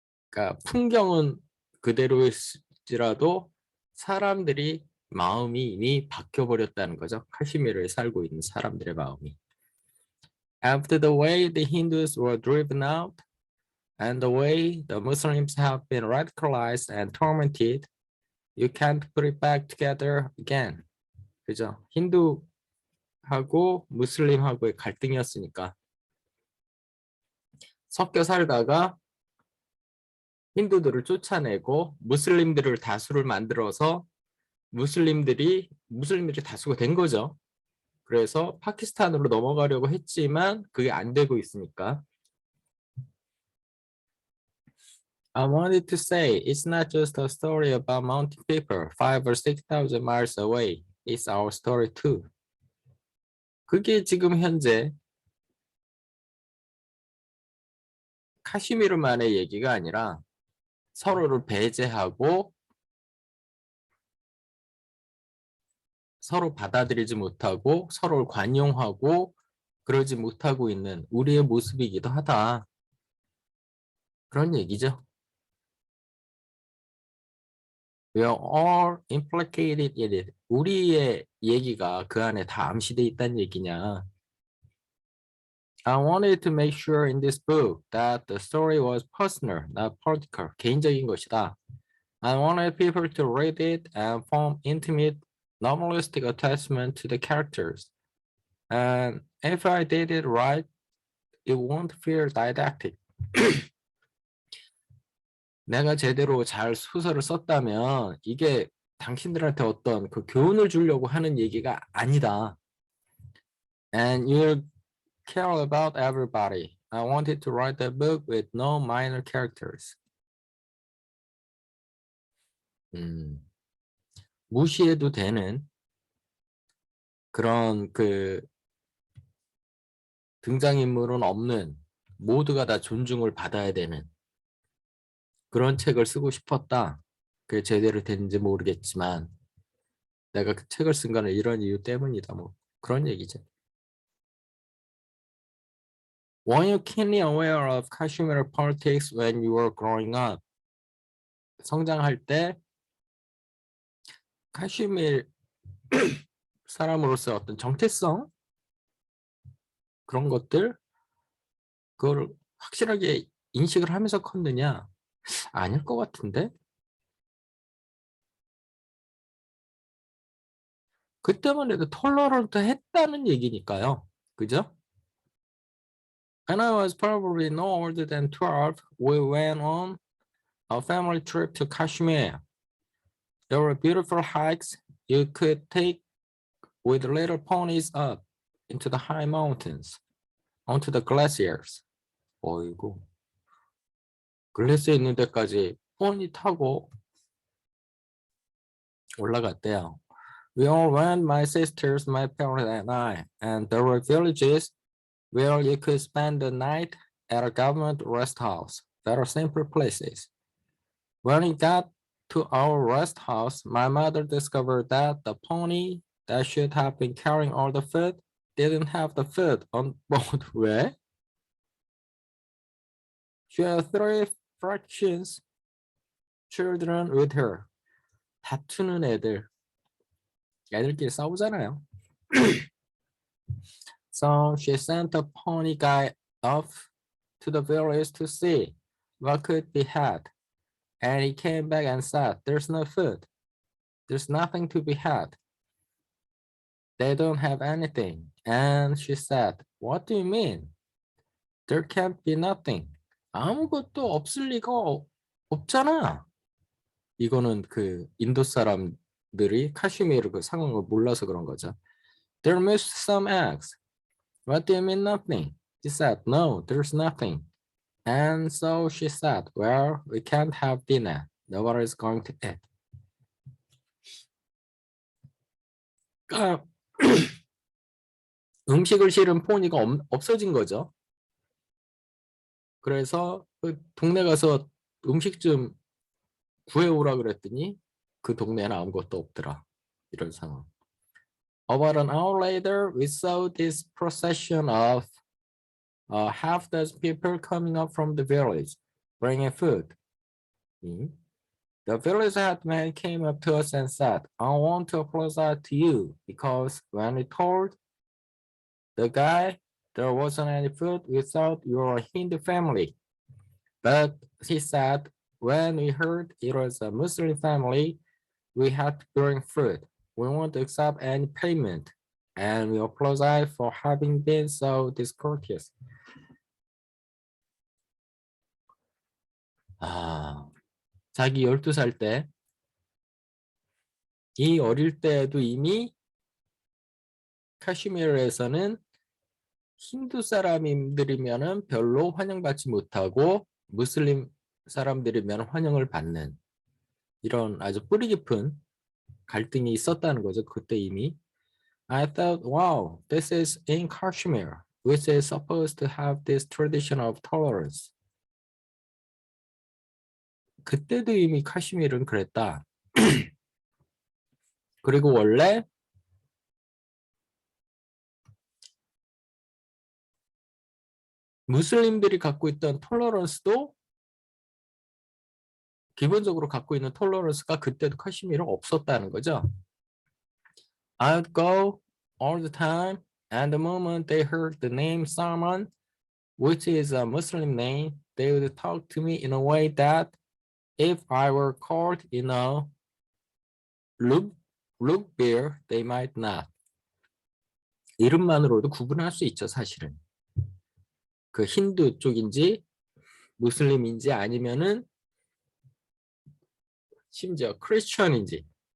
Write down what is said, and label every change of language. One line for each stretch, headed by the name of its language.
Korean: 그러니까 풍경은 그대로일지라도 사람들이 마음이 이미 바뀌어 버렸다는 거죠. 카시미르에 살고 있는 사람들의 마음이.
English: After the way the Hindus were driven out and the way the Muslims have been radicalized and tormented, you can't put it back together again.
Korean: 그죠? 힌두하고 무슬림하고의 갈등이었으니까 섞여 살다가 힌두들을 쫓아내고 무슬림들을 다수를 만들어서 무슬림들이 다수가 된 거죠. 그래서 파키스탄으로 넘어가려고 했지만 그게 안 되고 있으니까.
English: I wanted to say it's not just a story about mountain people 5 or 6,000 miles away. It's our story too.
Korean: 그게 지금 현재 카시미르만의 얘기가 아니라 서로를 배제하고 서로 받아들이지 못하고 서로를 관용하고 그러지 못하고 있는 우리의 모습이기도 하다. 그런 얘기죠.
English: We are all implicated in it.
Korean: 우리의 얘기가 그 안에 다 암시돼 있다는 얘기냐.
English: I wanted to make sure in this book that the story was personal, not political.
Korean: 개인적인 것이다.
English: I wanted people to read it and form intimate, novelistic attachment to the characters. And if I did it right, it won't feel didactic.
Korean: 내가 제대로 잘 소설을 썼다면 이게 당신들한테 어떤 그 교훈을 주려고 하는 얘기가 아니다.
English: And you'll care about everybody. I wanted to write a book with no minor characters.
Korean: 무시해도 되는 그런 그 등장인물은 없는 모두가 다 존중을 받아야 되는 그런 책을 쓰고 싶었다. 그게 제대로 됐는지 모르겠지만 내가 그 책을 쓴 거는 이런 이유 때문이다. 뭐 그런 얘기죠.
English: Were you keenly aware of Kashmir politics when you were growing up?
Korean: 성장할 때 카슈미르 사람으로서 어떤 정체성 그런 것들 그걸 확실하게 인식을 하면서 컸느냐? 아닐 것 같은데? 그때만 해도 톨러런트 했다는 얘기니까요. 그죠?
English: When I was probably no older than 12, we went on a family trip to Kashmir. There were beautiful hikes you could take with little ponies up into the high mountains, onto the glaciers.
Korean: 어이구. 글래스에 있는 데까지 포니 타고 올라갔대요.
English: We all went, my sisters, my parents, and I, and there were villages where you could spend the night at a government rest house. There are simple places. When we got to our rest house, my mother discovered that the pony that should have been carrying all the food didn't have the food on board.
Korean: 왜?
English: She had 3 fractions children with her.
Korean: 다투는 애들끼리 싸우잖아요.
English: So she sent the pony guy off to the village to see what could be had. And he came back and said, there's no food. There's nothing to be had. They don't have anything. And she said, what do you mean? There can't be nothing.
Korean: 아무것도 없을 리가 없잖아. 이거는 그 인도 사람들이 카슈미르 그 상황을 몰라서 그런 거죠.
English: There must be some eggs. What do you mean nothing? He said, no, there's nothing. And so she said, well, we can't have dinner. Nobody's going to eat.
Korean: 그러니까 음식을 실은 포니가 없어진 거죠. 그래서 그 동네 가서 음식 좀 구해오라 그랬더니 그 동네에는 아무것도 없더라. 이런 상황.
English: About an hour later, we saw this procession of half dozen people coming up from the village, bringing food. The village headman came up to us and said, I want to apologize to you because when we told the guy there wasn't any food, we thought you were a Hindu family. But he said, when we heard it was a Muslim family, we had to bring food. We won't accept any payment. And we apologize for having been so discourteous.
Korean: 자기 12살 때, 이 어릴 때에도 이미 카슈미르에서는 힌두 사람들이면은 별로 환영받지 못하고 무슬림 사람들이면 환영을 받는 이런 아주 뿌리 깊은 갈등이 있었다는 거죠. 그때 이미.
English: I thought, wow, this is in Kashmir, which is supposed to have this tradition of tolerance.
Korean: 그때도 이미 카슈미르는 그랬다. 그리고 원래 무슬림들이 갖고 있던 톨러런스도 기본적으로 갖고 있는 톨러런스가 그때도 카슈미르는 없었다는 거죠.
English: I'd go all the time, and the moment they heard the name Salman, which is a Muslim name, they would talk to me in a way that if I were caught in a look beer, they might not.
Korean: 이름만으로도 구분할 수 있죠, 사실은. 그 힌두 쪽인지 무슬림인지 아니면은 심지어 크리스천인지.